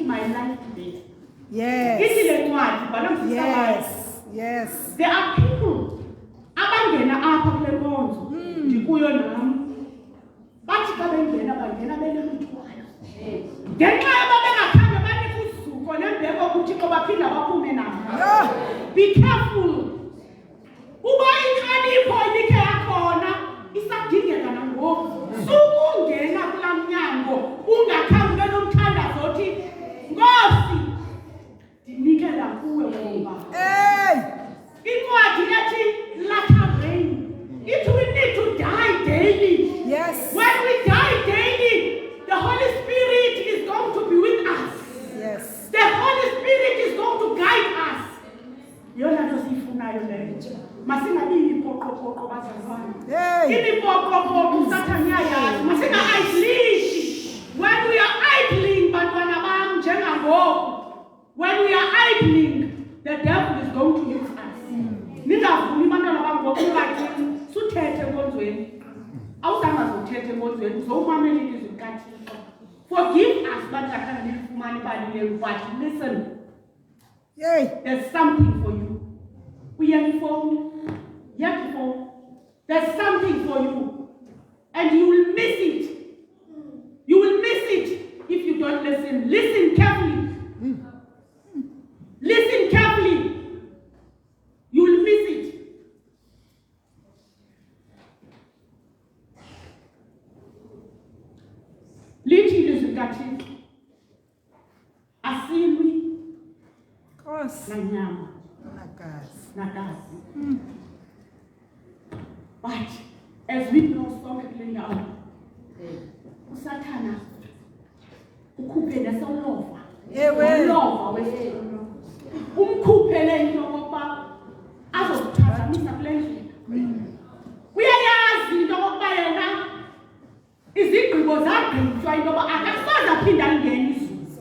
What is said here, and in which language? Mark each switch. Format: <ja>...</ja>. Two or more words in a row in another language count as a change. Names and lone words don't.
<en>life better. Yes.</en> <xh>Ithi le ncwadi bhala mfisakazi.</xh> <en>Yes. Yes. There are people</en> <xh>abangena apha kule nkonzo ndikuyo nami. Bathi xa bengena bangena benemithwalo. Ngenxa yoba bengakhange banike usuko nembeko kuThixo baphinda baphume nabo.</xh> <en>Be careful.</en> <xh>Uba inhlonipho inikhe yakhona isadingeka nangoku. Sukungena kulaa mnyango ungakhange ube nomthandazo othi Nkosi ndinikela kuwe ngoba. Incwadi ethi</xh> <en>latter rain. It we need to die daily. Yes. When we die daily, the Holy Spirit is going to be with us. Yes. The Holy Spirit is going to guide us.</en> <xh>Yona nto siyifunayo leyo. Masingabi yipoqoqoqo bazalwane. Imipoqoqoqo uSathane uyayazi. Masinga-idlishi.</xh> <en>When we are idling</en> <xh>bantwana bam njengangoku.</xh> <en>When we are idling, the devil is going to use us.</en> <xh>Ningavumi bantwana bam ngokubathini suthethe enkonzweni. Awuzange uzothethe enkonzweni uzowumamela ilizwi likaThixo.</xh> <en>Forgive us</en> <xh>bantakana nilifumane balile</xh> <en>but listen. There's something for you. There's something for you. And you will miss it. You will miss it if you don't listen. Listen carefully. Listen carefully. You will miss it.</en> <xh>Lithi ilizwi likaThixo. Asilwi nanyama nagazi.</xh> <en>But as we know</en> <xh>sonke kule ndawo uSathana ukhuphe nesolova. Ulova wesilo. Umkhuphele into yokuba azokuphazamisa kule ndlela. Uyayazi into yokuba yena izigqibo zagqitywa into yoba akasoze aphinde alingene izulu.</xh>